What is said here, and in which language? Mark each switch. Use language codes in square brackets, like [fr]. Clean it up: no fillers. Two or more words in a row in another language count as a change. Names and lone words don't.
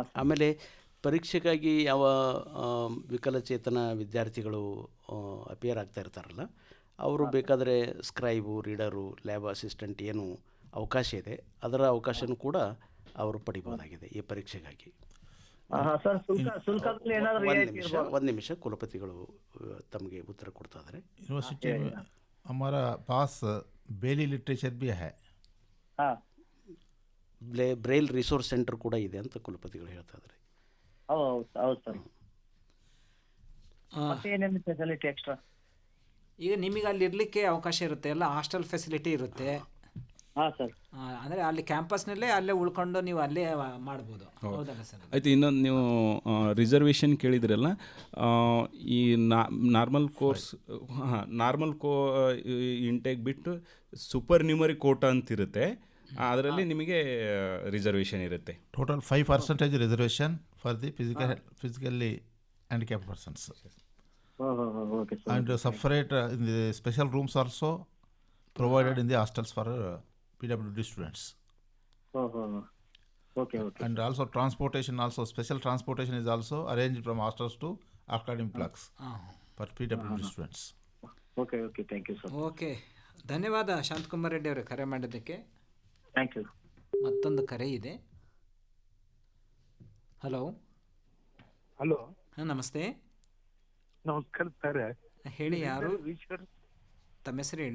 [kn] ಆಮೇಲೆ ಪರೀಕ್ಷೆಗಾಗಿ ಯಾವ ವಿಕಲಚೇತನ ವಿದ್ಯಾರ್ಥಿಗಳು ಅಪಿಯರ್ ಆಗ್ತಾ ಇರ್ತಾರಲ್ಲ, ಅವರು ಬೇಕಾದರೆ [en] scribe, reader, lab assistant [kn] ಏನು ಅವಕಾಶ ಇದೆ ಅದರ ಅವಕಾಶನೂ ಕೂಡ ಅವರು ಪಡಿಬೋದಾಗಿದೆ ಈ ಪರೀಕ್ಷೆಗಾಗಿ. ಸರ್, ಶುಲ್ಕದಲ್ಲಿ ಏನಾದರೂ ಒಂದು ನಿಮಿಷ ಕುಲಪತಿಗಳು ತಮಗೆ ಉತ್ತರ ಕೊಡ್ತಾ ಇದ್ದಾರೆ. [hi] यूनिवर्सिटी में हमारा पास [en] Braille literature [hi] भी है. [kn] ಹಾಂ. [en] Braille resource centre [kn] ಕೂಡ ಇದೆ ಅಂತ ಕುಲಪತಿಗಳು ಹೇಳ್ತಾ ಇದ್ದಾರೆ. ಹೌದು ಸರ್. ಮತ್ತೆ ಏನೇನು [en] facility extra? [kn] ಈಗ ನಿಮಗೆ ಅಲ್ಲಿ ಇರಲಿಕ್ಕೆ ಅವಕಾಶ ಇರುತ್ತೆ, ಎಲ್ಲ [en] hostel facility [kn] ಇರುತ್ತೆ. ಹಾಂ ಸರ್. ಅಂದರೆ ಅಲ್ಲಿ ಕ್ಯಾಂಪಸ್ನಲ್ಲೇ ಅಲ್ಲೇ ಉಳ್ಕೊಂಡು ನೀವು ಅಲ್ಲೇ ಮಾಡ್ಬೋದು, ಹೌದಲ್ಲ ಸರ್? ಆಯಿತು. ಇನ್ನೊಂದು ನೀವು ರಿಸರ್ವೇಷನ್ ಕೇಳಿದ್ರಲ್ಲ, ಈ [en] normal course intake [kn] ಬಿಟ್ಟು [en] super numerary quota [kn] ಅಂತಿರುತ್ತೆ, ಅದರಲ್ಲಿ ನಿಮಗೆ ರಿಸರ್ವೇಷನ್ ಇರುತ್ತೆ. [en] Total 5% reservation for the physically handicapped persons. okay sir. And separate in the special rooms also provided in the hostels for PWD students. ಓಕೆ. And also transportation, also special transportation is also arranged from hostels to academic blocks for PWD students. okay. thank you sir. [kn] ಓಕೆ, ಧನ್ಯವಾದ ಶಾಂತಕುಮಾರ್ ರೆಡ್ಡಿ ಅವರೇ ಕರೆ ಮಾಡಿದ್ದಕ್ಕೆ. [en] thank you. [kn] ಮತ್ತೊಂದು ಕರೆ ಇದೆ. ಹಲೋ. ಹಲೋ, ಹಾಂ, ನಮಸ್ತೆ. ನಮಸ್ಕಾರ ಸರ್. ಹೇಳಿ, ಯಾರು? ತಮ್ಮ ಹೆಸರು ಹೇಳಿ.